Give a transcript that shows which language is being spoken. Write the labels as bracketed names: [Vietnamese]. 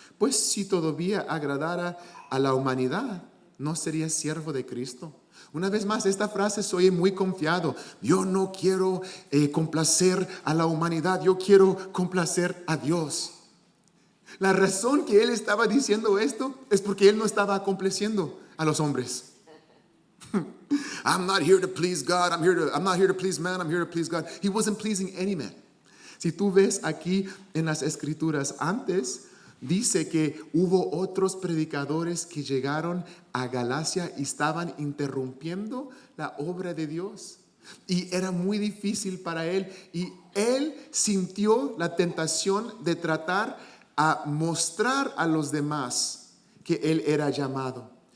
[Spanish] Pues si todavía agradara a la humanidad, no sería siervo de Cristo. Una vez más, esta frase se oye muy confiado. Yo no quiero complacer a la humanidad, yo quiero complacer a Dios. La razón que él estaba diciendo esto es porque él no estaba complaciendo a los hombres. [English] I'm not here to please God. I'm not here to please man. I'm here to please God. He wasn't pleasing any man. [Spanish] Si tú ves aquí en las escrituras antes, dice que hubo otros predicadores que llegaron a Galacia y estaban interrumpiendo la obra de Dios. Y era muy difícil para él. Y él sintió la tentación de tratar a mostrar a los demás que él era llamado.